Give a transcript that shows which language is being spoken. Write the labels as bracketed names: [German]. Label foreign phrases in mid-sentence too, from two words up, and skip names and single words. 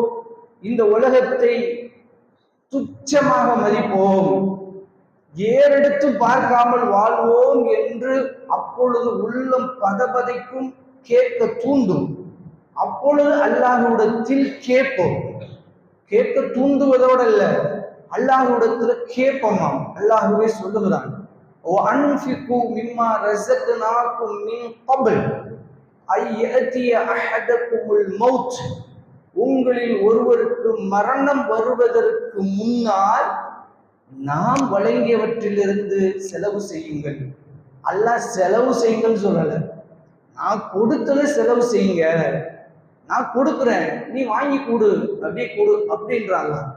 [Tamil] இந்த உலகத்தை துச்சமாக மதிப்போம், ஏறெடுத்து பார்க்காமல் வாழ்வோம் என்று அப்பொழுது உள்ளம் பதபதைக்கும், கேட்க தூண்டும். அப்பொழுது அல்லாஹ்விடத்தில் கேட்போம். கேட்க தூண்டுவதோடு அல்ல, அல்லாஹ்விடத்துல கேட்போமாம். அல்லாஹ்வே சொல்லுகிறான், [Arabic] وَأَنْفِقُوا مِمَّا رَزَقْنَاكُمْ مِنْ قَبْلِ أَنْ يَأْتِيَ أَحَدَكُمُ الْمَوْتُ, [Tamil] உங்களில் ஒருவருக்கு மரணம் வருவதற்கு முன்னால் நாம் வழங்கியவற்றிலிருந்து செலவு செய்யுங்கள். அல்லாஹ் செலவு செய்யுங்கள் சொல்லல, நான் கொடுத்ததை செலவு செய்யுங்க, நான் கொடுக்குறேன், நீ வாங்கி கொடு, அப்படியே கொடு அப்படின்றாங்க.